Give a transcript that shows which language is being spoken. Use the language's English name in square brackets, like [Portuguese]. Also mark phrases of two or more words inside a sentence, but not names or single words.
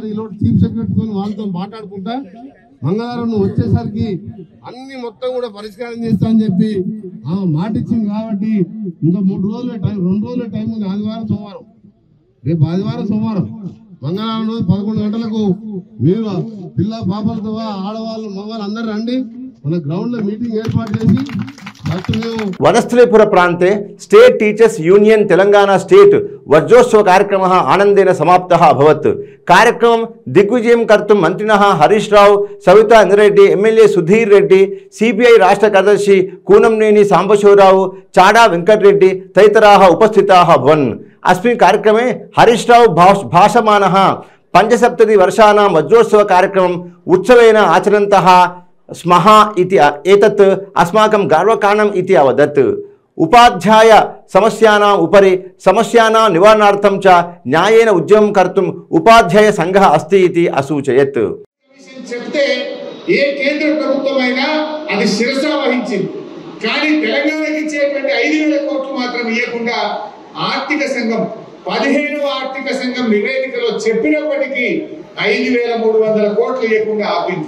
[Telugu] ఈలోపు [English] chief secretary [Telugu] వాళ్ళతో మాట్లాడుకుంటా మంగళవారం నువ్వు వచ్చేసరికి అన్ని మొత్తం కూడా పరిష్కారం చేస్తా అని చెప్పి మాట ఇచ్చింది. కాబట్టి ఇంకా 3 రోజుల టైం, 2 రోజుల టైం ఉంది. ఆదివారం సోమవారం, రేపు ఆదివారం సోమవారం, మంగళవారం రోజు 11 గంటలకు మీరు పిల్ల పాపలతో ఆడవాళ్ళు మగవాళ్ళు అందరూ రండి. మన గ్రౌండ్ లో మీటింగ్ ఏర్పాటు చేసి ఫస్ట్ మేము [Sanskrit] वनस्थलीपुर प्रान्ते स्टेट टीचर्स यूनियन तेलंगाना स्टेट वज्रोत्सव कार्यक्रमः आनंदेन समाप्तः अभवत्। कार्यक्रमं दिग्विजयं कर्तुं मन्त्रिणः हरीश राव, सविता इंद्रेड्डी, एमएलए सुधीर रेड्डी, सीपीआई राष्ट्र कार्यदर्शी कूनमनेनी सांबशिवराव, चाडा वेंकटरेड्डी तदितराः उपस्थिताः अभवन्। अस्मिन् कार्यक्रमे हरीश राव भाषमानः पंचसप्तति वर्षाणां वज्रोत्सव कार्यक्रमम् उत्सवेन आचरन्तः स्मः इति एतत् अस्माकं गर्वकारणम् इति अवदत्। उपाध्याय समस्यानाम् उपरि समस्यानां निवारणार्थं च न्यायेन उद्यमं कर्तुम् उपाध्याय संघः अस्ति इति असूचयत्। [Telugu] చెప్తే ఏ కేంద్ర ప్రభుత్వమైనా అది శిరస వహించింది, కానీ తెలంగాణకి ఇచ్చేటువంటి 5,000 కోట్లు మాత్రం ఇవ్వకుండా ఆర్థిక సంఘం 15వ ఆర్థిక సంఘం నివేదికలో చెప్పినప్పటికీ 5,300 కోట్లు ఇవ్వకుండా ఆపింది.